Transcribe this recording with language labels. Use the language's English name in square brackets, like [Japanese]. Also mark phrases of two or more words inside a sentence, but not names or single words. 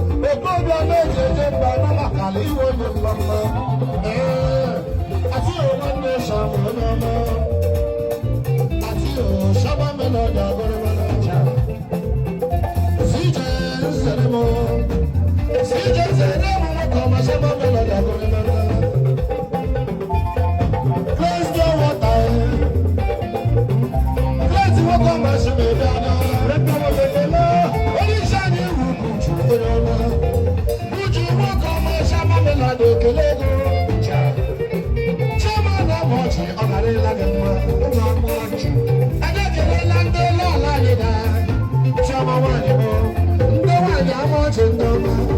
[Igbo] Okorobịa na-eji eje mba na maka ala iwe onye mma mma. Ee, Atiyo nwanne Shama onye ọma. Atiyo, Shama Melody, agụrụ m n'aja. C J Nseremo. C J Nseremo, nwoke ọma, Shema Melody, Akụre Melody. [English] Praise the water. Praise the water, my Shema Melody. [Igbo] Onye isi anyị, Ugwu Chukwu, onye ọma. Uju nwoke ọma, Chioma Melody, ekele gị. Chioma na-amụ ọchị, ọ garịla gị mma. Ụmụ amụ ọchị. Anyị ekelela ndị ụlọ ọla anyị daa. Chioma nwaanyị m, ndị nwaanyị amụ ọchị ndị ọma.